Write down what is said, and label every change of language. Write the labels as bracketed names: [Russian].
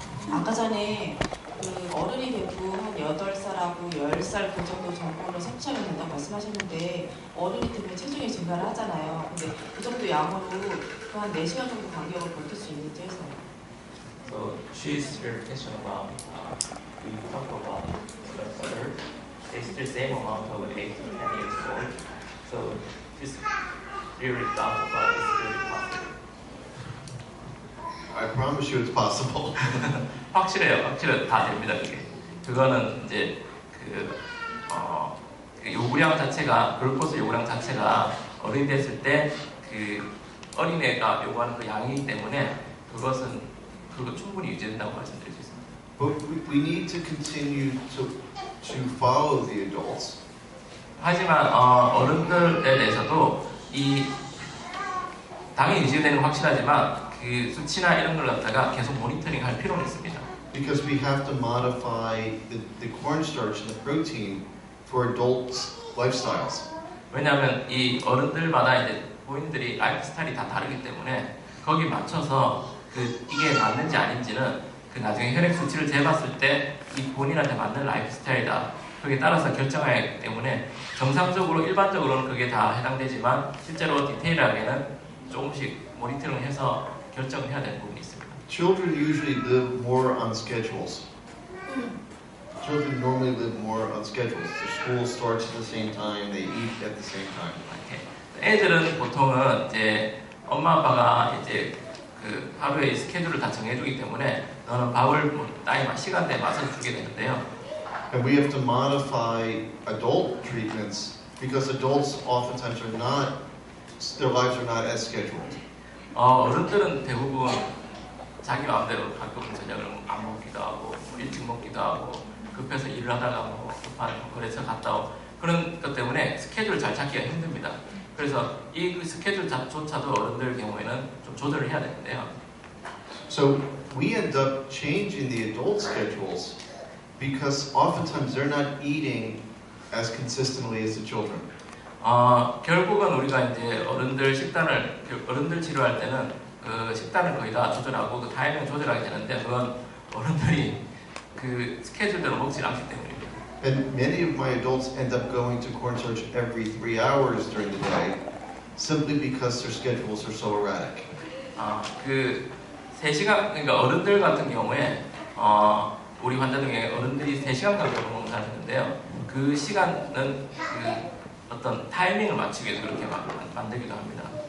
[Korean] 아까 전에 그 어른이 되고 한 8살하고 10살 그 정도 정도로 섭취하면 된다고 말씀하셨는데 어른이 되면 체중이 증가를 하잖아요. 근데 그 정도 양으로 한 4시간 정도 간격을 버틸 수 있는지 해서요. [English] So she's your question about we talk about further. It's the same amount of 8 to 10 years old. So this really doubt about it's really possible. I promise you it's possible. [Korean] 확실해요. 다 됩니다. 그거는 이제 그 요구량 자체가 글루코스 요구량 자체가 어른이 됐을 때 그 어린애가 요구하는 그 양이기 때문에 그거 충분히 유지된다고 말씀드릴 수 있습니다. [English] But we need to continue to follow the adults. [Korean] 하지만 어른들에 대해서도 이 당이 유지되는 건 확실하지만 그 수치나 이런 걸 갖다가 계속 모니터링 할 필요는 있습니다. [English] Because we have to modify the cornstarch and the protein for adults' lifestyles. [Korean] 왜냐하면 이 어른들마다 이제 본인들이 라이프 스타일이 다 다르기 때문에 거기 맞춰서 이게 맞는지 아닌지는 그 나중에 혈액 수치를 재봤을 때 이 본인한테 맞는 라이프 스타일이다. 거기에 따라서 결정해야 하기 때문에 정상적으로 일반적으로는 그게 다 해당되지만 실제로 디테일하게는 조금씩 모니터링해서 결정을 해야 되는 부분이 있습니다. [English] Children usually live more on schedules. Children normally live more on schedules. Their school starts at the same time, they eat at the same time. [Korean] 애들은 보통은 이제 엄마 아빠가 이제 그 하루의 스케줄을 다 정해주기 때문에 너는 밥을 시간대에 맞춰서 주게 되는데요. [English] And we have to modify adult treatments because adults oftentimes are not, their lives are not as scheduled. [Korean] 어른들은 대부분 자기 마음대로 가끔은 저녁을 안 먹기도 하고 일찍 먹기도 하고 급해서 일을 하다가 뭐 급한 거래처 갔다 오고 그런 것 때문에 스케줄을 잘 찾기가 힘듭니다. 그래서 이 스케줄조차도 어른들 경우에는 좀 조절을 해야 되는데요. [English] So we end up changing the adult schedules because oftentimes they're not eating as consistently as the children. [Korean] 결국은 우리가 이제 어른들 치료할 때는 그 식단을 거의 다 조절하고 그 타이밍을 조절하게 되는데 그건 어른들이 그 스케줄대로 먹지 않기 때문입니다. [English] And many of my adults end up going to cornstarch every 3 hours during the day simply because their schedules are so erratic. [Korean] 그 3시간, 그러니까 어른들 같은 경우에 우리 환자 중에 어른들이 3시간 간격으로 먹는 사람이 있는데요. 그 시간은 그 어떤 타이밍을 맞추기 위해서 그렇게 만들기도 합니다.